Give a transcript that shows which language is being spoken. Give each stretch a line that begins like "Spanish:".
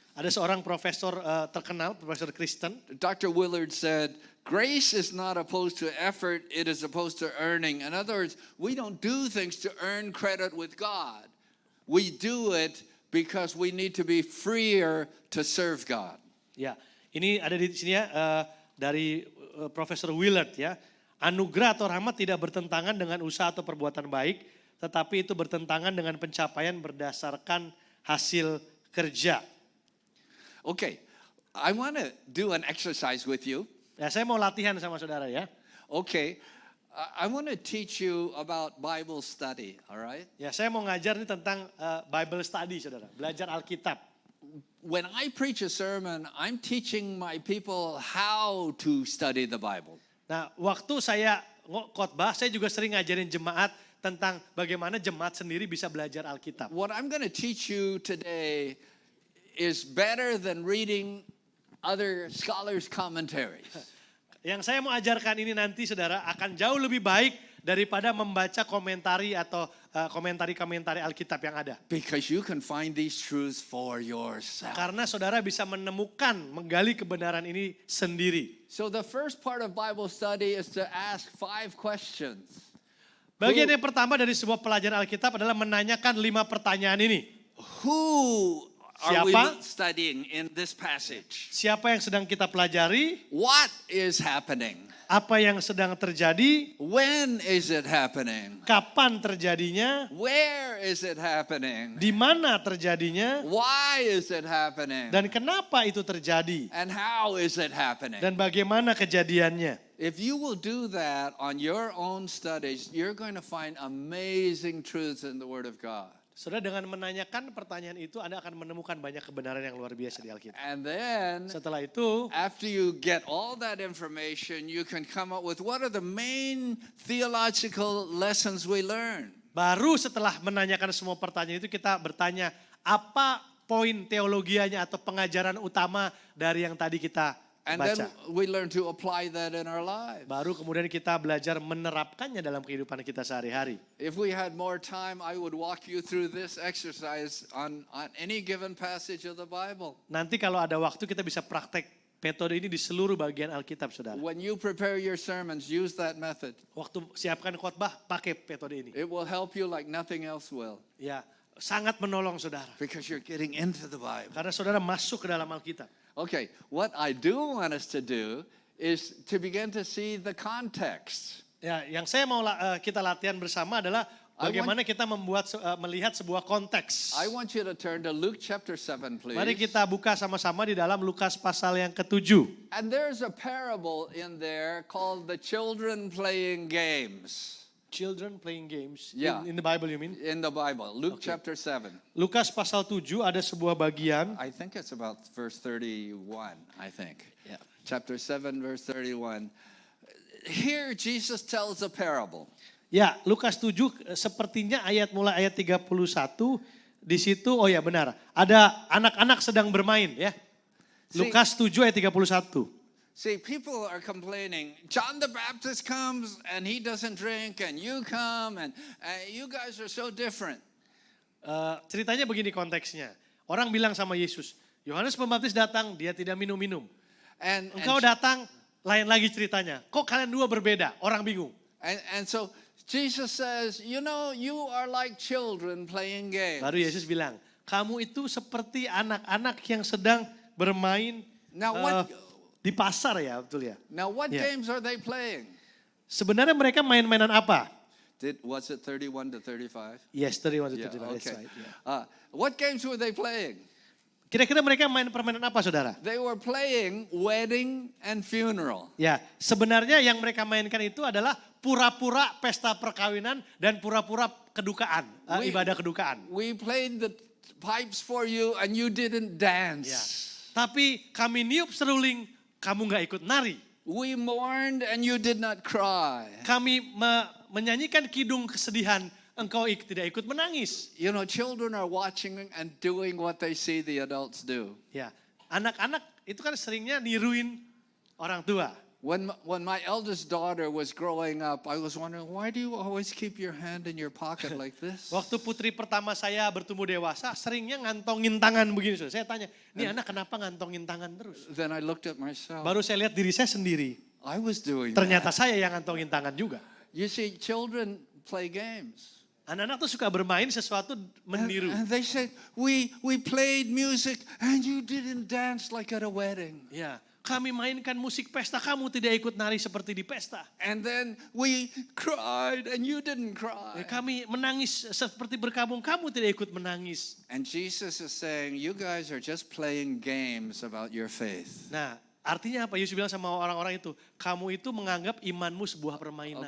Indonesian: Ada seorang profesor terkenal, profesor Kristen.
English: Dr. Willard said, grace is not opposed to effort, it is opposed to earning. In other words, we don't do things to earn credit with God. We do it because we need to be freer to serve God.
Indonesian: Ya, ini ada di sini ya dari Profesor Willard ya. Anugerah atau rahmat tidak bertentangan dengan usaha atau perbuatan baik, tetapi itu bertentangan dengan pencapaian berdasarkan hasil kerja.
English: Okay, I want to do an exercise with you.
Indonesian: Ya, saya mau latihan sama saudara ya.
English: Okay, I want to teach you about Bible study, all right?
Indonesian: Ya, saya mau ngajar nih tentang Bible study, saudara. Belajar Alkitab.
English: When I preach a sermon, I'm teaching my people how to study the Bible.
Indonesian: Nah, waktu saya khotbah, saya juga sering ngajarin jemaat tentang bagaimana jemaat sendiri bisa belajar Alkitab.
English: What I'm going to teach you today is better than reading other scholars' commentaries.
Indonesian: Yang saya mau ajarkan ini nanti, saudara, akan jauh lebih baik daripada membaca komentari atau komentari-komentari Alkitab yang ada.
English: Because you can find these truths for yourself.
Indonesian: Karena saudara bisa menemukan, menggali kebenaran ini sendiri.
English: So the first part of Bible study is to ask 5 questions.
Indonesian: Bagian yang pertama dari sebuah pelajaran Alkitab adalah menanyakan 5 pertanyaan ini.
English: Who are we
Indonesian: Siapa?
English: studying in this passage?
Indonesian: Siapa yang sedang kita pelajari?
English: What is happening?
Indonesian: Apa yang sedang terjadi?
English: When is it happening?
Indonesian: Kapan terjadinya?
English: Where is it happening?
Indonesian: Di mana terjadinya?
English: Why is it happening?
Indonesian: Dan kenapa itu terjadi?
English: And how is it happening?
Indonesian: Dan bagaimana kejadiannya?
English: If you will do that on your own studies, you're going to find amazing truths in the Word of God.
Indonesian: Saudara, dengan menanyakan pertanyaan itu Anda akan menemukan banyak kebenaran yang luar biasa di Alkitab.
English: And then,
Indonesian: Setelah itu,
English: after you get all that information, you can come up with what are the main theological lessons we learn.
Indonesian: baru setelah menanyakan semua pertanyaan itu kita bertanya apa poin teologianya atau pengajaran utama dari yang tadi kita
English: And then
Indonesian: baca.
English: we learn to apply that in our lives.
Indonesian: Baru kemudian kita belajar menerapkannya dalam kehidupan kita sehari-hari.
English: If we had more time, I would walk you through this exercise on any given passage of the Bible.
Indonesian: Nanti kalau ada waktu kita bisa praktek metode ini di seluruh bagian Alkitab, saudara.
English: When you prepare your sermons, use that method.
Indonesian: Waktu siapkan khotbah, pakai metode ini.
English: It will help you like nothing else will.
Indonesian: Ya, sangat menolong saudara.
English: Because you're getting into the Bible.
Indonesian: Karena saudara masuk ke dalam Alkitab.
English: Okay, what I do want us to do is to begin to see the context.
Indonesian: Ya, yang saya mau kita latihan bersama adalah bagaimana kita melihat sebuah konteks.
English: I want you to turn to Luke chapter 7, please.
Indonesian: Mari kita buka sama-sama di dalam Lukas pasal yang ke-7.
English: And there's a parable in there called the children playing games. Children playing games. Yeah. In the Bible you mean? In the Bible, Luke Okay. chapter 7.
Indonesian: Lukas pasal 7 ada sebuah bagian.
English: I think it's about verse 31, I think. Yeah. Chapter 7, verse 31. Here Jesus tells a parable.
Indonesian: Ya, Lukas 7 sepertinya mulai ayat 31 di situ, oh ya benar. Ada anak-anak sedang bermain ya. Lukas 7 ayat 31.
English: See, people are complaining. John the Baptist comes and he doesn't drink, and you come and you guys are so different.
Indonesian: Ceritanya begini konteksnya. Orang bilang sama Yesus, Yohanes Pembaptis datang, dia tidak minum-minum.
English: And
Indonesian: Engkau datang, lain lagi ceritanya. Kok kalian dua berbeda? Orang bingung.
English: and so Jesus says, you know, you are like children playing games.
Indonesian: Baru Yesus bilang, kamu itu seperti anak-anak yang sedang bermain
English: Now what?
Indonesian: di pasar ya, betul ya.
English: Now what Yeah. games are they playing?
Indonesian: Sebenarnya mereka main-mainan apa?
English: Was it 31 to 35? Yes, 31 to Yeah, 35, that's okay. right, yeah. What games were they playing?
Indonesian: Kira-kira mereka main permainan apa, saudara?
English: They were playing wedding and funeral.
Indonesian: Ya, sebenarnya yang mereka mainkan itu adalah pura-pura pesta perkawinan dan pura-pura kedukaan, ibadah kedukaan.
English: We played the pipes for you and you didn't dance.
Indonesian: Ya. Tapi kami niup seruling, kamu nggak ikut nari.
English: We mourned and you did not cry.
Indonesian: Kami menyanyikan kidung kesedihan, engkau tidak ikut menangis.
English: You know, children are watching and doing what they see the adults do.
Indonesian: Ya, anak-anak itu kan seringnya niruin orang tua.
English: When my eldest daughter was growing up, I was wondering, why do you always keep your hand in your pocket like this?
Indonesian: Waktu putri pertama saya bertumbuh dewasa, seringnya ngantongin tangan begini. Saya tanya, ini anak kenapa ngantongin tangan terus?
English: Then I looked at myself.
Indonesian: Baru saya lihat diri saya sendiri.
English: I was doing
Indonesian: Ternyata
English: that.
Indonesian: saya yang ngantongin tangan juga.
English: You see, children play games.
Indonesian: Anak-anak tuh suka bermain sesuatu meniru.
English: And they said, we played music and you didn't dance like at a wedding.
Indonesian: Ya, Kami mainkan musik pesta, kamu tidak ikut nari seperti di pesta.
English: And then we cried and you didn't cry.
Indonesian: Kami menangis seperti berkabung, kamu tidak ikut menangis.
English: And Jesus is saying, you guys are just playing games about your faith.
Indonesian: Nah, artinya apa? Yesus bilang sama orang-orang itu, kamu itu menganggap imanmu sebuah permainan.